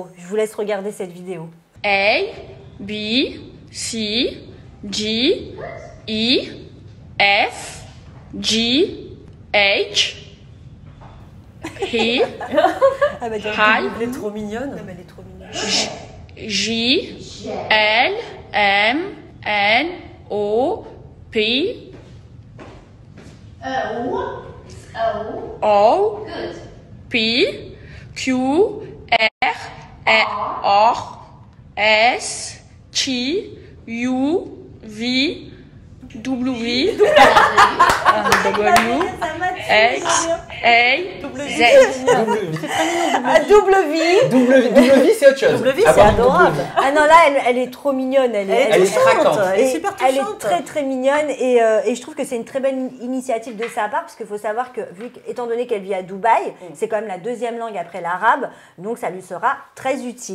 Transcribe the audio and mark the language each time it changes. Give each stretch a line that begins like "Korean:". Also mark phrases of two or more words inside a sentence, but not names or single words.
French: Je vous laisse regarder cette vidéo. A, B, C, G, E, F, G, H, I, elle est trop mignonne. Elle est trop mignonne. J, L, M, N, O, P, O, P, Q, R, S, T, U, V, W, W, X, A, Z. W, c'est autre chose. W, c'est adorable. Ah non, là, elle est trop mignonne. Elle est craquante. Elle est super touchante. Elle est très très mignonne et je trouve que c'est une très belle initiative de sa part parce qu'il faut savoir que, étant donné qu'elle vit à Dubaï, c'est quand même la deuxième langue après l'arabe, donc ça lui sera très utile.